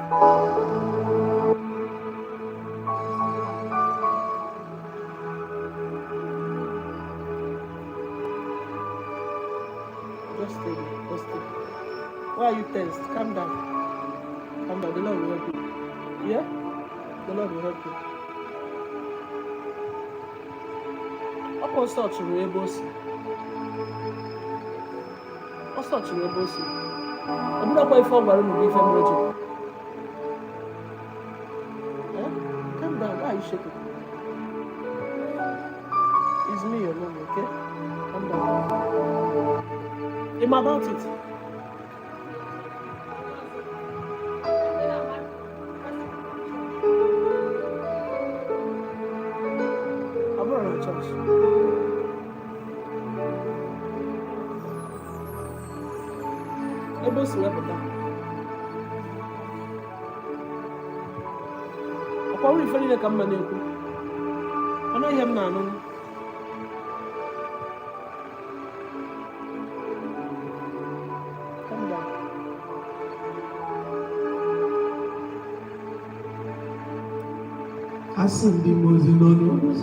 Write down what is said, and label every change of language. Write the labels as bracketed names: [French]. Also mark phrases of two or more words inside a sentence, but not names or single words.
[English] Just stay. Why are you tense? Calm down. The Lord will help you. Yeah? The Lord will help you. [Igbo] Apostle chụrụ ebe o si. Apostle chụrụ ebe o si. Ọ bụrụkwa ife ọ gwara unu bụ ife mere ji. [English] Calm down. Why are you shaking? It's me, your mom, okay? Calm down. I'm about it. I'm not in church. [Igbo] Ebe o si wepụta. Ọkwa nwere ife niile ka mma na-ekwu. Ọ naghị ihe m na-anụ. [English] Calm down. [Igbo] Asị ndị mozi nọ n'ụzọ.